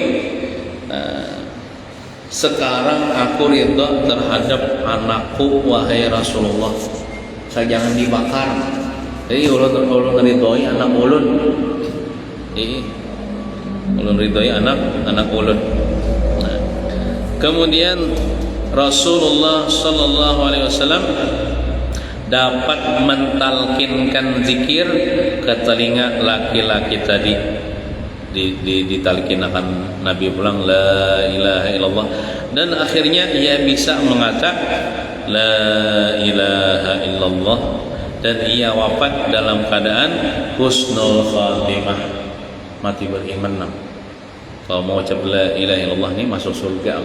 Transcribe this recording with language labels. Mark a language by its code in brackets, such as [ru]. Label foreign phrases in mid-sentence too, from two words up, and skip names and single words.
[id] Sekarang aku ridho terhadap anakku wahai Rasulullah, saya jangan dibakar. [bjn] Jadi ulun ridhoi anak ulun. Ulun ridhoi anak ulun. [id] Nah, kemudian Rasulullah [ar] صلى الله عليه وسلم [id] dapat mentalkinkan zikir ke telinga laki-laki tadi. [bjn] Ditalkin akan Nabi pulang [ar] لا إله إلا الله, [id] dan akhirnya ia bisa mengatakan [ar] لا إله إلا الله, [id] dan ia wafat dalam keadaan [ar] حسن الخاتمة, [id] mati beriman. Kalau mau ucap [ar] لا إله إلا الله [id] ini masuk surga.